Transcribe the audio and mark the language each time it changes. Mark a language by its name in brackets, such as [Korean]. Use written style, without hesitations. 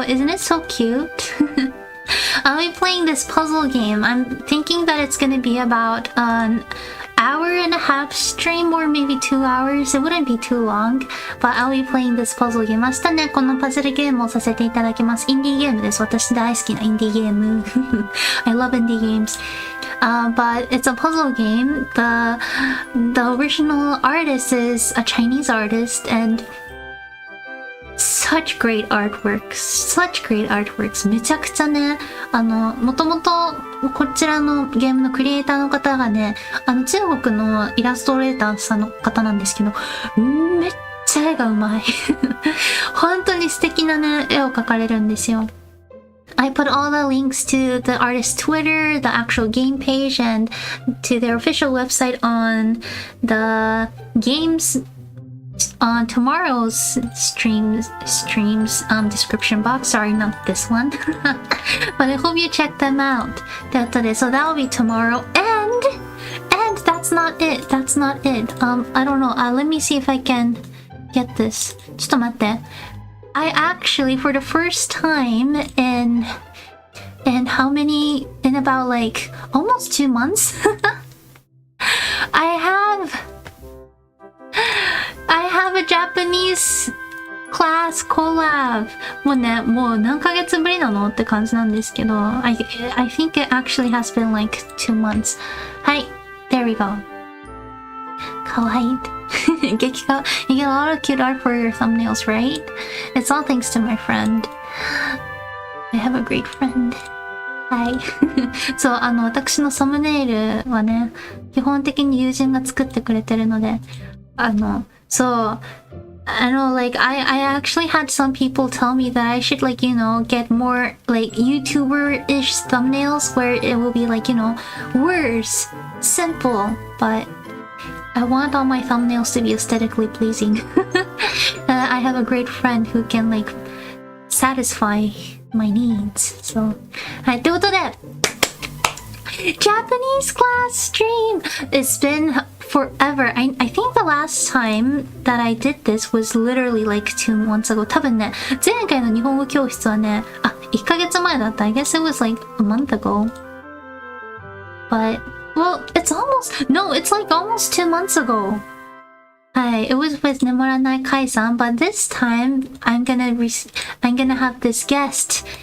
[English] Isn't it so cute? I'll be playing this puzzle game. I'm thinking that it's gonna be about an hour and a half stream or maybe 2 hours. It wouldn't be too long, but I'll be playing this puzzle game. [Japanese] 明日ね、このパズルゲームをさせていただきます。インディーゲームです。私大好きなインディーゲーム。 [English] I love indie games. But it's a puzzle game. The original artist is a Chinese artist and such great artworks [Japanese] めちゃくちゃね、もともとこちらのゲームのクリエイターの方がね、中国のイラストレーターさんの方なんですけど、めっちゃ絵がうまい。本当に素敵なね、絵を描かれるんですよ。 [English] I put all the links to the artist's Twitter, the actual game page, and to their official website on the game's on tomorrow's streams description box. Sorry, not this one. But I hope you check them out. So that will be tomorrow. And that's not it. I don't know. Let me see if I can get this. [Japanese] ちょっと待って。 [English] I actually, for the first time in about like almost 2 months, I have a Japanese class collab. [Japanese] もう何ヶ月ぶりなのって感じなんですけど、 [English] I think it actually has been like 2 months. はい、there we go. [Japanese] かわいい。激かわ。 [English] You get a lot of cute art for your thumbnails, right? It's all thanks to my friend. I have a great friend. はい。 [Japanese] そう、私のサムネイルはね、基本的に友人が作ってくれてるので、そう、 [English] I know, like, I actually had some people tell me that I should, like, you know, get more, like, YouTuber-ish thumbnails where it will be, like, you know, words, simple, but I want all my thumbnails to be aesthetically pleasing. I have a great friend who can, like, satisfy my needs. So, [Japanese] はい、ということで、 [English] Japanese class stream! It's been forever. I think the last time that I did this was literally like 2 months ago. [Japanese] 多分ね、前回の日本語教室はね、1ヶ月前だった。 [English] I guess it was like a month ago. But, well, it's like almost 2 months ago. Hi, it was with Nemoranai Kai-san, but this time I'm gonna have this guest.